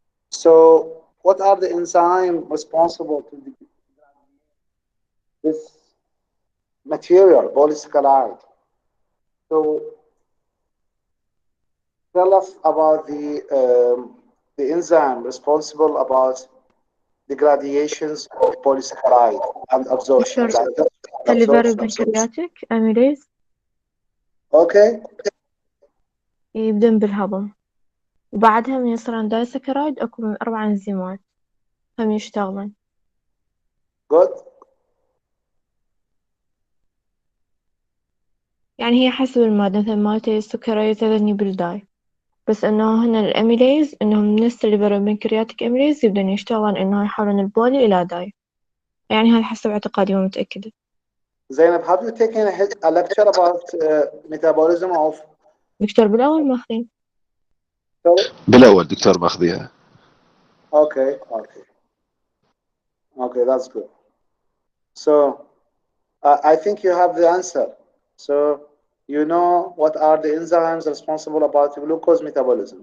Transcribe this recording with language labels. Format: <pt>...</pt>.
<en>So what are the enzymes responsible to this material, polysaccharide? So tell us about the enzyme responsible about the gradations of polysaccharide and absorption.</en> <ar>دكتور الليفر بنكرياتيك أميليز</ar> <en>Okay.</en> <ar>يبدأ بالهضم، وبعدها من يصيرون دايسكرايد أكو من 4 إنزيمات هم يشتغلون.</ar> <en>Good.</en> <ar>يعني هي حسب المادة، مثلا مالتي السكريات هذني بالداي، بس إنه هنا الأميليز إنهم نفس الليفر بنكرياتيك أميليز يبدون يشتغلون إنه يحولون البولي إلى داي، يعني هذا حسب اعتقادي مو متأكدة.</ar> <en>Zainab, have you taken a lecture about metabolism of?</en> <ar>دكتور بالأول ماخذين. بالأول دكتور ماخذيها.</ar> <en>Okay, that's good. So I think you have the answer. So you know what are the enzymes responsible about glucose metabolism.</en>